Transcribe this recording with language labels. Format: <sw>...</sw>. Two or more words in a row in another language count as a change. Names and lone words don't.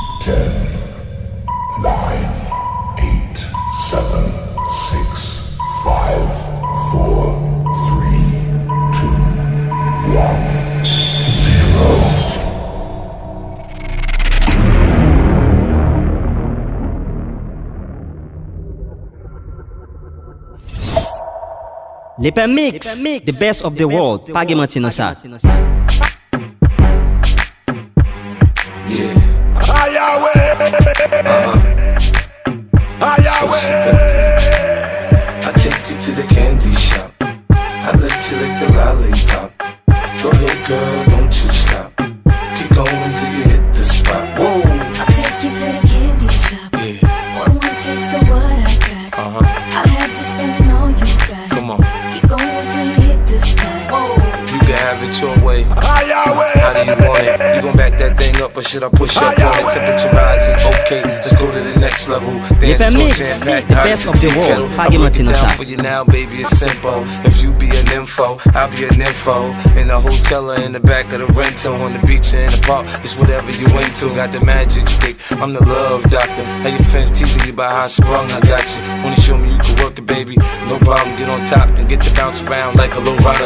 <en>10, 9, 8, 7, 6, 5, 4, 3, 2, 1, 0. Lepè mix, the best of the world.</en> <ht>Pa gen manti nan sa.</ht> <en>Yeah. So seductive. I take you to the candy shop. I let you lick the lollipop. Go ahead, girl, don't you stop. Keep going till you hit the spot. Whoa. I'll take you to the candy shop. Yeah. One taste of what I got. I'll have you spending all you got. Come on. Keep going till you hit the spot. Whoa. You can have it your way. How do you want it? You gon' back that thing up or should I push up on it? Temperature rising, okay, let's go to the next level. Lepè mix, the best of the world.</en> <ht>Pa gen manti nan sa.</ht> <en>For you now, baby, it's simple. If you be an info, I'll be an info. In the hotel or in the back of the rental, on the beach or in the park, it's whatever you into. Got the magic stick, I'm the love doctor. How your friends teasing you about how I sprung, I got you. Wanna show me you can work it, baby? No problem, get on top, then get to bounce around like a low rider.</en>